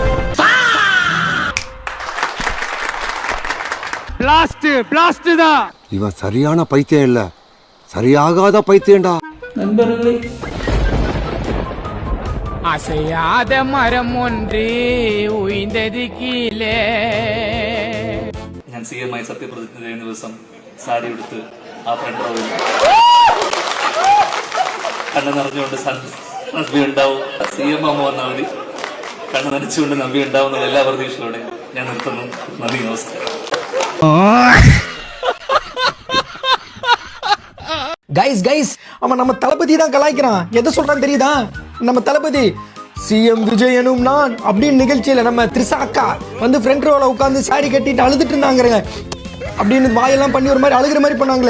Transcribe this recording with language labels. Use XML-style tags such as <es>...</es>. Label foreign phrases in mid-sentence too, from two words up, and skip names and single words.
<ta>பிளாஸ்ட் தான். இவன் சரியான பைத்தியம் இல்ல, சரியாகாத பைத்தியம்டா. நண்பர்களே, அசையாத மரம் ஒன்று உயிர்ந்தது கீழே.</ta> <ml>ഞാൻ CM ആയി സത്യപ്രതിജ്ഞ ചെയ്യുന്ന ദിവസം സാരി എടുത്ത് ആ ഫ്രണ്ട് റോയിൽ കണ്ണു നിറഞ്ഞുകൊണ്ട് നമ്പി ഉണ്ടാവും. CM അമ്മ വന്നാൽ മതി, കണ്ണു നനച്ചുകൊണ്ട് നമ്പി ഉണ്ടാവുന്ന എല്ലാ പ്രതീക്ഷയോടെ ഞാൻ നിർത്തുന്നു. നന്ദി, നമസ്കാരം.</ml> <ta>கைஸ் அவன் நம்ம தளபதி தான் கலாய்க்கிறான். எதை சொல்றான்னு தெரியுதா? நம்ம தளபதி சிஎம் விஜய் எனும் நான் அப்படின்னு நிகழ்ச்சியில நம்ம திரிசாக்கா வந்து ஃப்ரண்ட் ரோல உட்காந்து சாரி கட்டிட்டு அழுதுட்டு இருந்தாங்க அப்படின்னு வாயெல்லாம் பண்ணி ஒரு மாதிரி அழுகிற மாதிரி பண்ணாங்களே.</ta>